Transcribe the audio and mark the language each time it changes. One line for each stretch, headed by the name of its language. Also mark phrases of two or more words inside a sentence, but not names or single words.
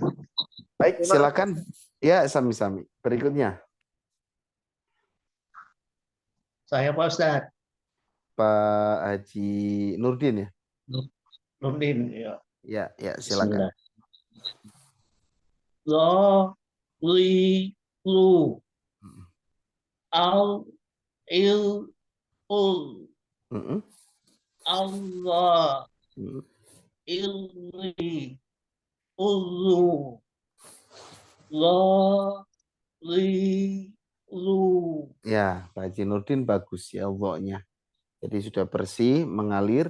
Indonesian: Baik, silakan. Ya, sami-sami. Berikutnya. Saya Pak Ustadz. Pak Haji Nurdin ya? Nurdin, ya. Ya, silakan. Lo, li, lu. Al, il, ul. Allah, illi, ulu. Lo, li, lu. Ya, Pak Haji Nurdin bagus ya Allah-nya. Jadi sudah bersih, mengalir.